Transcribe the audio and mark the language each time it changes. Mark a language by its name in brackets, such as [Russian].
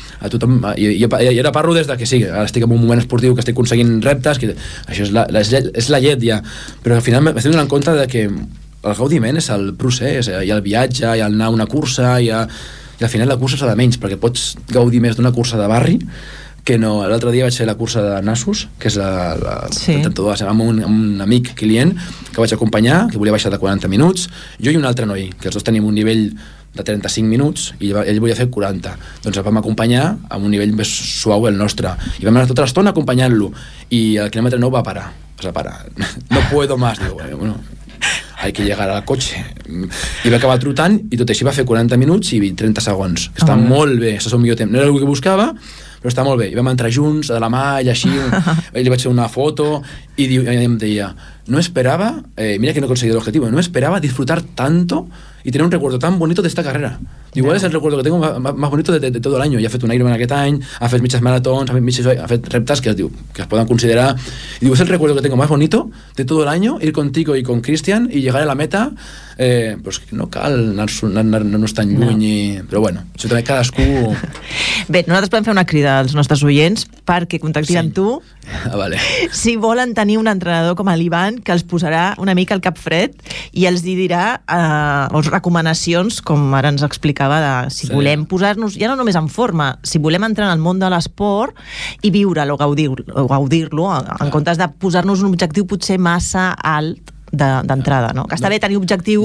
[Catalan] A tothom, jo ara parlo des de que sí, ara estic en un moment esportiu, que estic aconseguint reptes, que això és la llet ja, però al final m'estic donant compte de que el gaudiment és el procés, i el viatge, i el anar a una cursa, i al final la cursa s'ha de menys, perquè pots gaudir més d'una cursa de barri, que no, l'altre dia vaig fer la cursa de Nassos, que és amb un amic client que vaig acompanyar, que volia baixar de 40 minuts, jo i un altre noi, que els dos tenim un nivell de 35 minuts i ell volia fer 40. Doncs el vam acompanyar amb un nivell més suau el nostre i vam anar tota l'estona acompanyant-lo i el quilòmetre 9 va parar. Es va parar. No puedo más, diu. [Spanish] Bueno, hay que llegar al coche. [Catalan] I va acabar trotant i tot així va fer 40 minuts i 30 segons. Està molt bé, és el millor temps. No era el que buscava, però està molt bé. I vam entrar junts, de la mà i així. Ell li vaig fer una foto i em deia, no esperava, mira que no he aconseguit l'objectiu, no esperava disfrutar tanto y tener un recuerdo tan bonito de esta carrera. [Spanish] Igual es el recuerdo que tengo más bonito de todo el año. [Catalan] Ya ha fet un Ironman aquest any, ha fet mitges maratons, ha fet reptes que es poden considerar. [Spanish] Y digo, es el recuerdo que tengo más bonito de todo el año, ir contigo y con Cristian y llegar a la meta. [Catalan] Pues no cal anar-nos tan lluny. Però bueno, això també cadascú... Bé, nosaltres podem fer una crida als nostres oients perquè contactin amb tu. Ah, vale. Si volen tenir un entrenador com l'Ivan que els posarà una mica al cap fred i els dirà recomanacions, com ara ens explicava, de si volem posar-nos ja no només en forma, si volem entrar en el món de l'esport i viure-lo, gaudir-lo, en comptes de posar-nos un objectiu potser massa alt d'entrada, no? Que està bé tenir objectius.